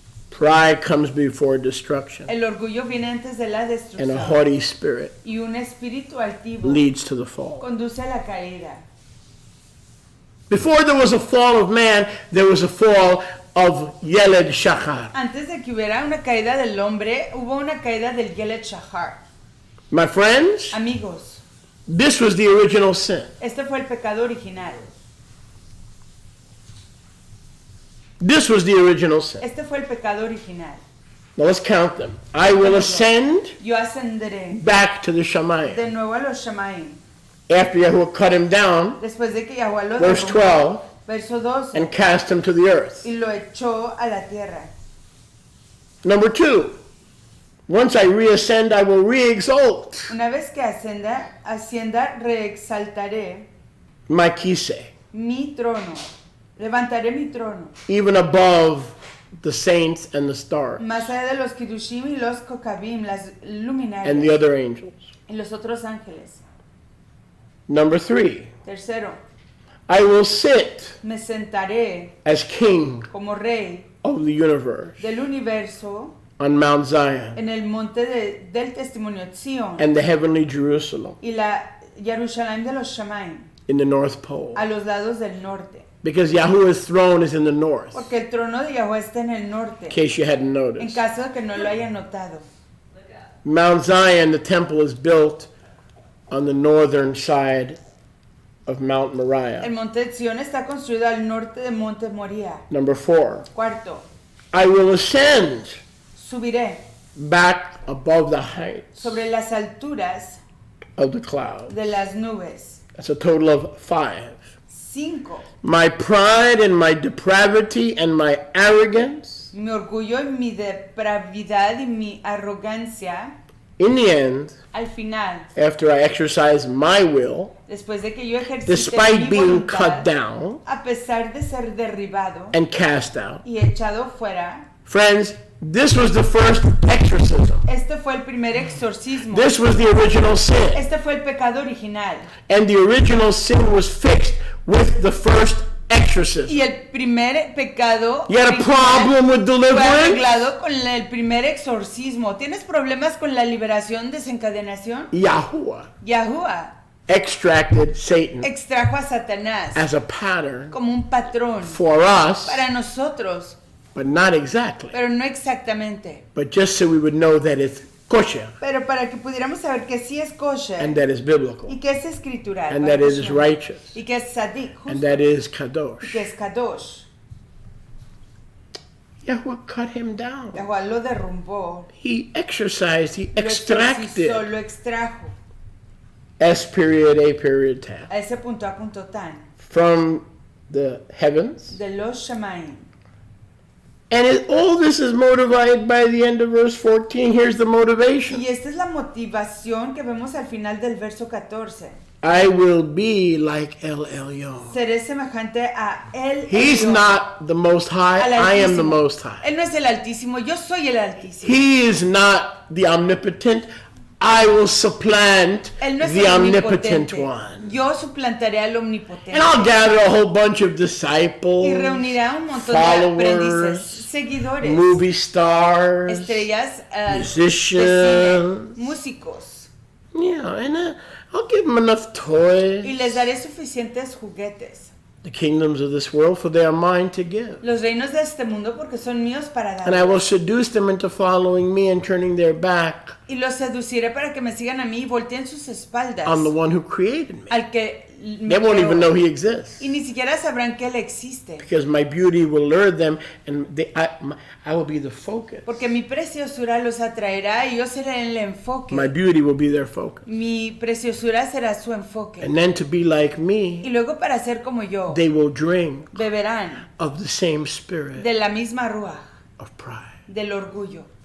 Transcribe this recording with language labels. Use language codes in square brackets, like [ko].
[en] Pride comes before destruction, [es] El orgullo viene antes de la [en] and a [es] destrucción. [en] haughty spirit [es] Y un espíritu altivo [en] leads to the fall. [es] conduce a la caída. [en] Before there was a fall of man, there was a fall of Yeled Shachar. [es] Antes de que hubiera una caída del hombre, hubo una caída del Yeled Shachar. [en] My friends, [es] Amigos, [en] this was the original sin. [es] este fue el pecado original. [en] This was the original sin. [es] Este fue el pecado original. [en] Now let's count them. I will ascend [es] Yo ascenderé [en] back to the Shamayim. [es] de nuevo a los Shamaim. [en] After Yahuwah cut him down, [es] Después de que Yahweh lo [en] verse [es] derrumbó, [en] 12, [es] verso 12, [en] and cast him to the earth. [es] y lo echó a la tierra. [en] Number 2, once I reascend, I will re-exalt [es] Una vez que ascienda, reexaltaré [en] my kise, [es] mi trono. Levantaré mi trono. [en] even above the saints and the stars, [es] Más allá de los Kidushim y los Kokabim, las [en] and the [es] luminarias [en] other angels. [es] y los otros ángeles. [en] Number 3, [es] Tercero, [en] I will sit [es] me sentaré [en] as king [es] como rey [en] of the universe [es] del universo [en] on Mount Zion [es] en el monte del testimonio Zion [en] and the heavenly Jerusalem [es] y la Jerusalén de los Shamaim [en] in the North Pole. [es] a los lados del norte. [en] Because Yahuwah's throne is in the north, [es] Porque el trono de Yahweh está en el norte, [en] in case you hadn't [es] en [en] noticed. [es] caso de que no lo hayan notado. [en] Mount Zion, the temple, is built on the northern side of Mount [es] El [en] Moriah. [es] monte de Zion está construido al norte de Monte Moría. [en] Number 4, [es] Cuarto, [en] I will ascend [es] subiré [en] back above the heights [es] sobre las alturas [en] of the clouds. [es] de las nubes. [en] That's a total of 5. [es] 5. [en] My pride and my depravity and my arrogance, [es] Mi orgullo y mi depravidad y mi arrogancia, [en] in the end, [es] al final, [en] after I exercise my will, [es] después de que yo ejercite [en] despite [es] mi [en] being cut [es] voluntad, [en] down [es] a pesar de ser derribado [en] and cast out. [es] y echado fuera, [en] Friends, this was the first exorcism. [es] este fue el primer exorcismo. [en] This was the original sin. [es] Este fue el pecado original. [en] And the original sin was fixed with the first exorcism. [es] Y el primer pecado [en] You had a [es] original [en] problem with [es] fue [en] deliverance? [es] arreglado con el primer exorcismo. ¿Tienes problemas con la liberación, desencadenación? [en] Yahuwah [es] Yahuwah [en] extracted Satan [es] extrajo a Satanás [en] as a pattern [es] como un patrón [en] for us, [es] para nosotros, [en] but not exactly. [es] pero no exactamente. [en] But just so we would know that it's kosher [es] Pero para que pudiéramos saber que sí es kosher [en] and that it's biblical [es] y que es escritural [en] and [es] para [en] that it is [es] nosotros, [en] righteous [es] y que es sadik, [en] and [es] justo, [en] that is [es] y [en] kadosh. [es] que es kadosh. [en] Yahuwah cut him down. [es] Yahuwah lo derrumbó, [en] He exercised, he [es] lo exorcizó, [en] extracted [es] lo extrajo [en] S period, A period, tab [es] a ese punto a punto tan [en] from the heavens. [es] de los Shamaim. [en] And all this is motivated by the end of verse 14. Here's the motivation. [es] Y esta es la motivación que vemos al final del verso 14. [en] I will be like El Elyon. [es] Seré semejante a él. [en] He's not the most high. [es] Al [en] I am the [es] Altísimo. [en] most high. [es] Él no es el Altísimo, yo soy el Altísimo. [en] He is not the omnipotent. I will supplant [es] Él no es [en] the [es] el [en] omnipotent [es] omnipotente. [en] one. [es] Yo suplantaré al omnipotente. [en] And I'll gather a whole bunch of [es] Y [en] disciples, [es] reunirá un montón de aprendices, [en] followers, [es] seguidores, [en] movie stars, [es] estrellas, de [en] musicians. [es] cine, músicos. [en] Yeah, and I'll give them enough toys. [es] Y les daré suficientes juguetes. [en] The kingdoms of this world, for they are mine to give. [es] Los reinos de este mundo porque son míos para [en] And I will [es] dar. [en] seduce them into following me and turning their back [es] Y los seduciré para que me sigan a mí y volteen sus espaldas [en] on the one who created me. [es] al que me [en] They won't [es] creó. [en] even know he exists. [es] Y ni siquiera sabrán que él existe. [en] Because my beauty will lure them and I will be the focus. [es] Porque mi preciosura los atraerá y yo seré el enfoque. [en] My beauty will be their focus. [es] Mi preciosura será su enfoque. [en] And then to be like [es] Y [en] me, [es] luego para ser como yo, [en] they will drink [es] beberán [en] of the same spirit [es] de la misma ruaj, [en] of pride. [es] del orgullo.